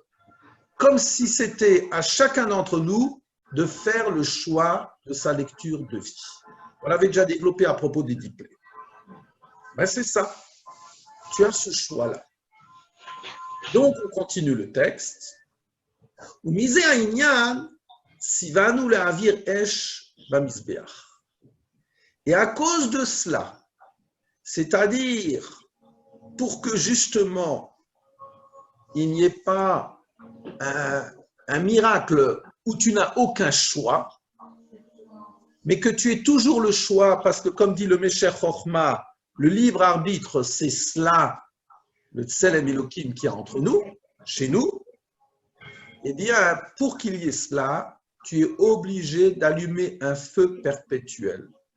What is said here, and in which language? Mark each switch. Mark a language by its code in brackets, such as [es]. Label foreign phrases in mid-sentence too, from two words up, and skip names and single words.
[fr] Comme si c'était à chacun d'entre nous de faire le choix de sa lecture de vie. On l'avait déjà développé à propos des 10 plaies. Ben c'est ça. Tu as ce choix-là. Donc, on continue le texte. [he] ומשזה העניין, ציוונו להעביר אש במזבח. [fr] Et à cause de cela, c'est-à-dire pour que justement il n'y ait pas un miracle où tu n'as aucun choix, mais que tu aies toujours le choix, parce que comme dit le Mesher Chochma, le libre arbitre, c'est cela, le [he] צלם אלהים [fr] qui est entre nous, chez nous, eh bien, pour qu'il y ait cela, tu es obligé d'allumer un feu perpétuel.